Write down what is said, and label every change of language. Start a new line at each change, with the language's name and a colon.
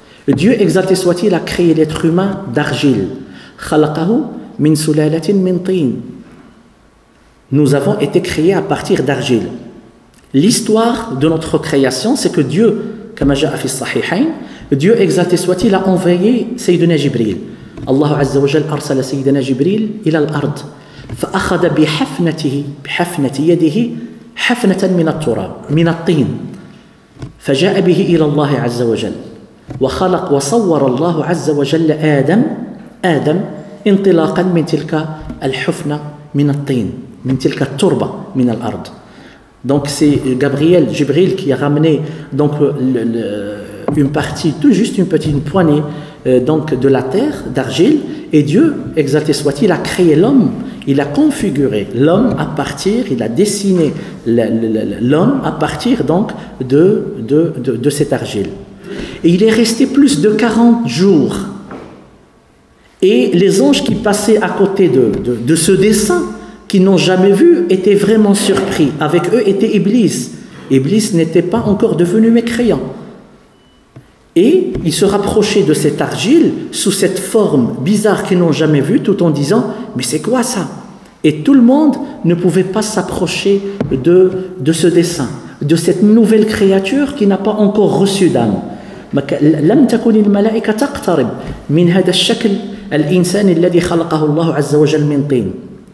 French: Dieu, exalté soit-il, a créé l'être humain d'argile.
Arabic: Khalaqahu min sulalatin min tin.
French: Nous avons été créés à partir d'argile. L'histoire de notre création, c'est que Dieu, comme
Arabic: ja'a fi as-sahihayn,
French: Dieu, exalté soit-il, a envoyé Sayyidina Jibril.
Arabic: Allah Azza wa Jalla arsala Sayyidina Jibril ila al-ard. فأخذ بحفنة يده حفنة من التراب من الطين فجاء به إلى الله عز وجل وخلق وصور الله عز وجل آدم انطلاقا من تلك الحفنة من الطين من تلك التربة من الأرض.
French: Donc c'est Jibril qui a ramené donc une partie, tout juste une petite poignée donc de la terre, d'argile, et Dieu, exalté soit-il, a créé l'homme, il a configuré l'homme à partir, il a dessiné l'homme à partir donc de cette argile. Et il est resté plus de 40 jours. Et les anges qui passaient à côté de ce dessin, qui n'ont jamais vu, étaient vraiment surpris. Avec eux était Iblis. Iblis n'était pas encore devenu mécréant. Et ils se rapprochaient de cette argile sous cette forme bizarre qu'ils n'ont jamais vue, tout en disant « Mais c'est quoi ça ?» Et tout le monde ne pouvait pas s'approcher de ce dessin, de cette nouvelle créature qui n'a pas encore reçu d'âme.
Arabic: لم تكن الملائكة تقترب من هذا الشكل الإنسان الذي خلقه الله عز وجل من طين.